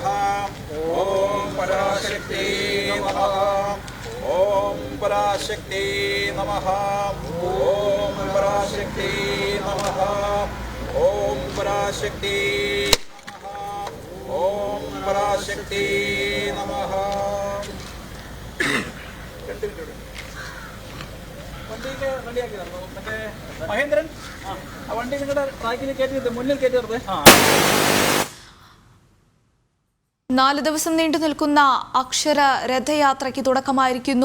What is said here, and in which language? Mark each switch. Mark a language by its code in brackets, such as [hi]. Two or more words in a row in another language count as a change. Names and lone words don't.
[sa] ॐ पराशक्ति नमः। ॐ पराशक्ति नमः। ॐ पराशक्ति नमः। ॐ पराशक्ति नमः। ॐ पराशक्ति नमः। [ml] വണ്ടിക്ക് റെഡിയാക്കി തന്നു. മറ്റേ മഹേന്ദ്രൻ ആ വണ്ടി നിങ്ങളുടെ ട്രാക്കിൽ കയറ്റി മുന്നിൽ കയറ്റി നിർത്തേ. 4 ദിവസം നീണ്ടു നിൽക്കുന്ന അക്ഷര രഥയാത്രയ്ക്ക് തുടക്കമായിരിക്കുന്നു.